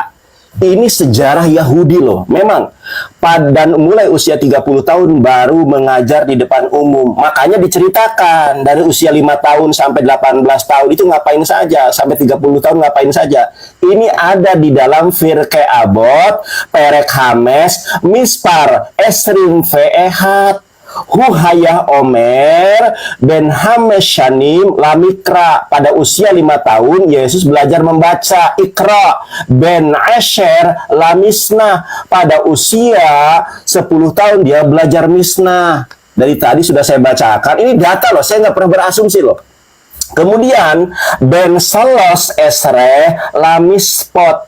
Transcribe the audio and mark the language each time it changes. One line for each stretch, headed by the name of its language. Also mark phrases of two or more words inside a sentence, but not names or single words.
Indonesian: Ini sejarah Yahudi loh. Memang dan mulai usia 30 tahun baru mengajar di depan umum. Makanya diceritakan dari usia 5 tahun sampai 18 tahun itu ngapain saja, sampai 30 tahun ngapain saja. Ini ada di dalam
Hebrew: פרקי אבות פרק חמש מספר עשרים ואחת הוא היה אומר בן חמש שנים למקרא.
Indonesian: Pada usia 5 tahun, Yesus belajar membaca Ikra.
Hebrew: בן עשר למשנה.
Indonesian: Pada usia 10 tahun, dia belajar Misnah. Dari tadi sudah saya bacakan. Ini data loh, saya nggak pernah berasumsi loh.
Hebrew: Kemudian, בן שלוש עשרה למצוות.